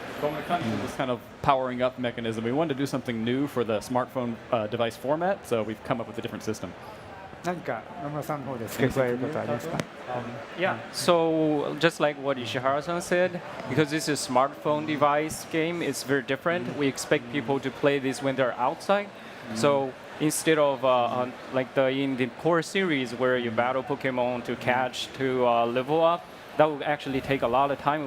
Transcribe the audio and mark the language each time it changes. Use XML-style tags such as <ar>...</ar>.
<en>But when it comes to this kind of powering up mechanism, we wanted to do something new for the smartphone device format, so we've come up with a different system.</en> <ja>何か野村さんの方で付け加えることはありますか？</ja> <en>Yeah, so just like what Ishihara-san said, because this is a smartphone device game, it's very different. We expect people to play this when they're outside. So instead of like in the core series where you battle Pokemon to catch, to level up, that will actually take a lot of time.</en>